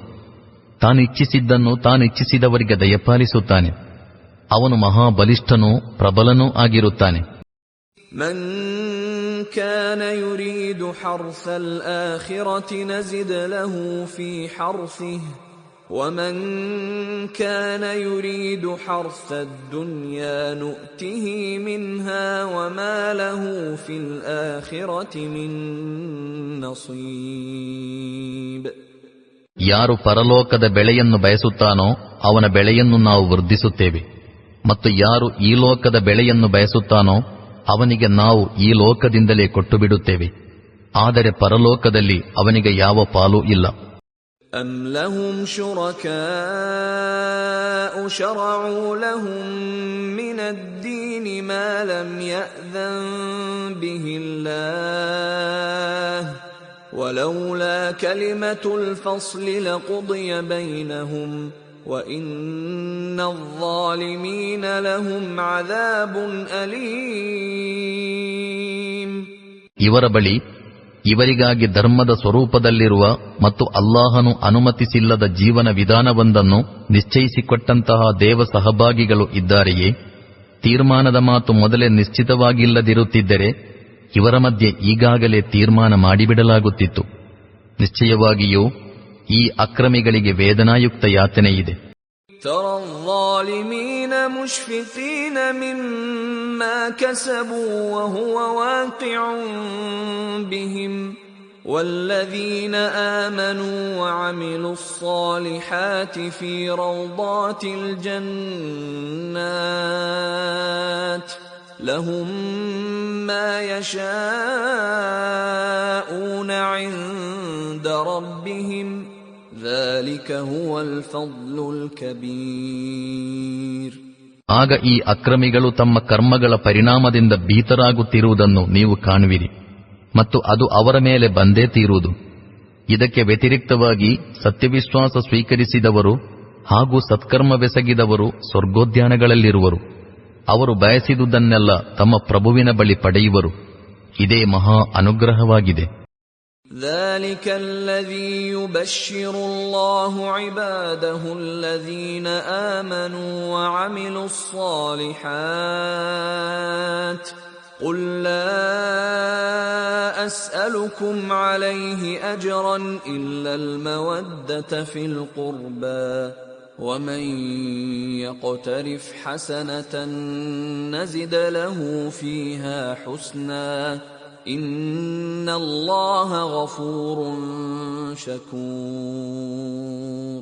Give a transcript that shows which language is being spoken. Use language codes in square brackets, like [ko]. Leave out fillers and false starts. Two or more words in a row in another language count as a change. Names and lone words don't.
[kn] ತಾನಿಚ್ಛಿಸಿದ್ದನ್ನು ತಾನಿಚ್ಛಿಸಿದವರಿಗೆ ದಯಪಾಲಿಸುತ್ತಾನೆ. ಅವನು ಮಹಾಬಲಿಷ್ಠನೂ ಪ್ರಬಲನೂ ಆಗಿರುತ್ತಾನೆ. [ar] من كان يريد حرث الآخرة نزد له في حرثه ومن كان يريد حرث الدنيا نؤته منها وما له في الآخرة من نصيب. [kn] ಯಾರು ಪರಲೋಕದ ಬೆಳೆಯನ್ನು ಬಯಸುತ್ತಾನೋ ಅವನ ಬೆಳೆಯನ್ನು ನಾವು ವೃದ್ಧಿಸುತ್ತೇವೆ, ಮತ್ತು ಯಾರು ಈ ಲೋಕದ ಬೆಳೆಯನ್ನು ಬಯಸುತ್ತಾನೋ ಅವನಿಗೆ ನಾವು ಈ ಲೋಕದಿಂದಲೇ ಕೊಟ್ಟುಬಿಡುತ್ತೇವೆ. ಆದರೆ ಪರಲೋಕದಲ್ಲಿ ಅವನಿಗೆ ಯಾವ ಪಾಲೂ ಇಲ್ಲ. [ar] أَمْ لَهُمْ شُرَكَاءُ شَرَعُوا لَهُم مِّنَ الدِّينِ مَا لَمْ يَأْذَن بِهِ اللَّهُ وَلَوْلَا كَلِمَةُ الْفَصْلِ لَقُضِيَ بَيْنَهُمْ وَإِنَّ الظَّالِمِينَ لَهُمْ عَذَابٌ أَلِيمٌ. [kn] ಇವರ ಬಳಿ ಇವರಿಗಾಗಿ ಧರ್ಮದ ಸ್ವರೂಪದಲ್ಲಿರುವ ಮತ್ತು ಅಲ್ಲಾಹನು ಅನುಮತಿಸಿಲ್ಲದ ಜೀವನ ವಿಧಾನವೊಂದನ್ನು ನಿಶ್ಚಯಿಸಿಕೊಟ್ಟಂತಹ ದೇವ ಸಹಭಾಗಿಗಳು ಇದ್ದಾರೆಯೇ? ತೀರ್ಮಾನದ ಮಾತು ಮೊದಲೇ ನಿಶ್ಚಿತವಾಗಿಲ್ಲದಿರುತ್ತಿದ್ದರೆ ಇವರ ಮಧ್ಯೆ ಈಗಾಗಲೇ ತೀರ್ಮಾನ ಮಾಡಿಬಿಡಲಾಗುತ್ತಿತ್ತು. ನಿಶ್ಚಯವಾಗಿಯೂ ಈ ಅಕ್ರಮಿಗಳಿಗೆ ವೇದನಾಯುಕ್ತ ಯಾತನೆಯಿದೆ. [ar] ترى الظالمين مشفقين مما كسبوا وهو واقع بهم والذين آمنوا وعملوا الصالحات في روضات الجنات لهم ما يشاءون عند ربهم ذلك هو الفضل الكبير. [kn] ಆಗ ಈ ಅಕ್ರಮಿಗಳು ತಮ್ಮ ಕರ್ಮಗಳ ಪರಿಣಾಮದಿಂದ ಭೀತರಾಗುತ್ತಿರುವುದನ್ನು ನೀವು ಕಾಣುವಿರಿ ಮತ್ತು ಅದು ಅವರ ಮೇಲೆ ಬಂದೇ ತೀರುವುದು. ಇದಕ್ಕೆ ವ್ಯತಿರಿಕ್ತವಾಗಿ ಸತ್ಯವಿಶ್ವಾಸ ಸ್ವೀಕರಿಸಿದವರು ಹಾಗೂ ಸತ್ಕರ್ಮವೆಸಗಿದವರು ಸ್ವರ್ಗೋದ್ಯಾನಗಳಲ್ಲಿರುವರು. ಅವರು ಬಯಸಿದುದನ್ನೆಲ್ಲ ತಮ್ಮ ಪ್ರಭುವಿನ ಬಳಿ ಪಡೆಯುವರು. ಇದೇ ಮಹಾ ಅನುಗ್ರಹವಾಗಿದೆ. [ar] ذلك الذي يبشر الله عباده الذين آمنوا وعملوا الصالحات قل لا أسألكم عليه أجرا إلا المودة في القربى ومن يقترف حسنة نزد له فيها حسنا إن الله غفور شكور.